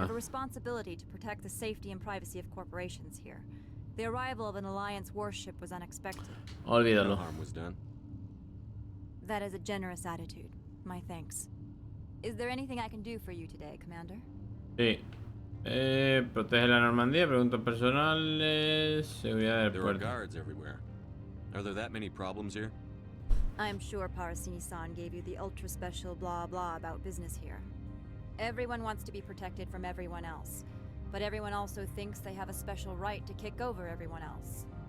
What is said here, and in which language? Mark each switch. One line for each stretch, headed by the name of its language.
English: have a responsibility to protect the safety and privacy of corporations here. The arrival of an Alliance warship was unexpected.
Spanish: Olvídalo.
English: No harm was done. That is a generous attitude. My thanks. Is there anything I can do for you today, Commander?
Spanish: Sí. Protege la Normandía, preguntas personales, seguridad del
English: There are
Spanish: puerto.
English: guards everywhere. Are there that many problems here? I'm sure Parasini-san gave you the ultra-special blah-blah about business here. Everyone wants to be protected from everyone else, but everyone also thinks they have a special right to kick over everyone else.